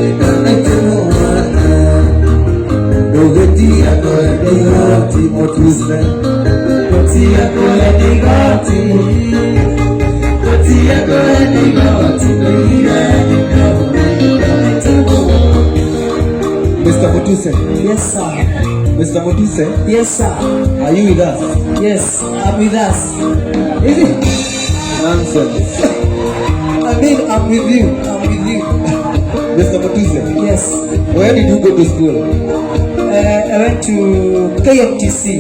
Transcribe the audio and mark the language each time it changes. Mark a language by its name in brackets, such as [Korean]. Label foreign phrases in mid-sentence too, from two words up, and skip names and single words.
[English] ugetia kodigo timutuse usia kodigo timutuse Mr. Mutuse. Yes, sir. Mr. Mutuse. Yes, sir. Are you with us? Yes, I'm with us. Nonsense. I mean, I'm with you. I'm with you. Mr. Mutuse. Yes. Where did you go to school? I went to KMTC.